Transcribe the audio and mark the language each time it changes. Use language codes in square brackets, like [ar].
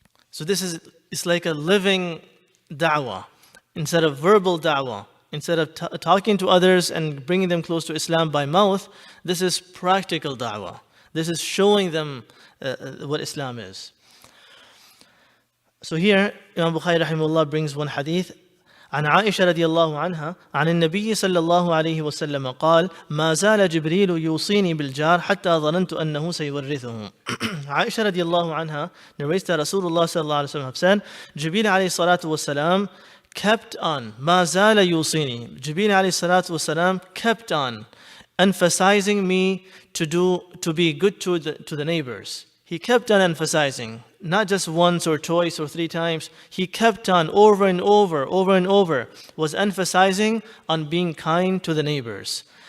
[en] So it's like a living da'wah. Instead of verbal da'wah, instead of talking to others and bringing them close to Islam by mouth, this is practical da'wah. This is showing them what Islam is. So here, Imam Bukhari rahimahullah brings one hadith. [ar] عن عائشة رضي الله عنها عن النبي صلى الله عليه وسلم قال ما زال جبريل يوصيني بالجار حتى ظننت أنه سيورثه. [en] Aisha [ar] رضي الله عنها [en] narrates that Rasulullah [ar] صلى الله عليه وسلم [en] said, Jibreel [ar] عليه الصلاة والسلام [en] kept on, [ar] ما زال يوصيني. [en] Jibreel [ar] عليه الصلاة والسلام [en] kept on emphasizing me to be good to the neighbors. He kept on emphasizing, not just once or twice or 3 times. He kept on over and over, was emphasizing on being kind to the neighbors.